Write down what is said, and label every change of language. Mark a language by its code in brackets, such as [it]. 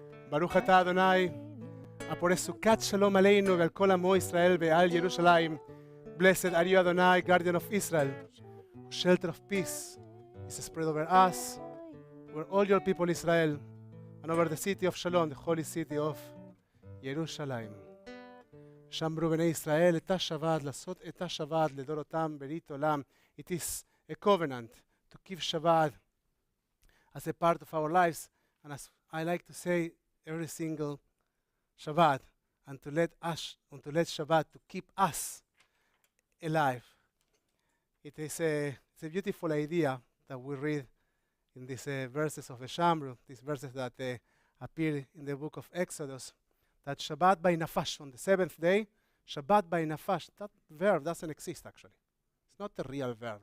[he] ברוך אתה אדוני, הפורס סוכת שלום עלינו ועל כל עמו ישראל ועל ירושלים. [en] Blessed are you, Adonai, guardian of Israel, shelter of peace is spread over us, over all your people Israel, and over the city of Shalom, the holy city of ירושלים. [he] שמרו בני ישראל את השבת, לעשות את השבת לדורותם ברית עולם. [en] It is a covenant to keep Shabbat as a part of our lives, and as I like to say every single Shabbat, and to let Shabbat to keep us alive. It is it's a beautiful idea that we read in these verses of the Shamru, these verses that appear in the book of Exodus, that Shabbat by Nafash, on the seventh day, Shabbat by Nafash, that verb doesn't exist actually. It's not a real verb.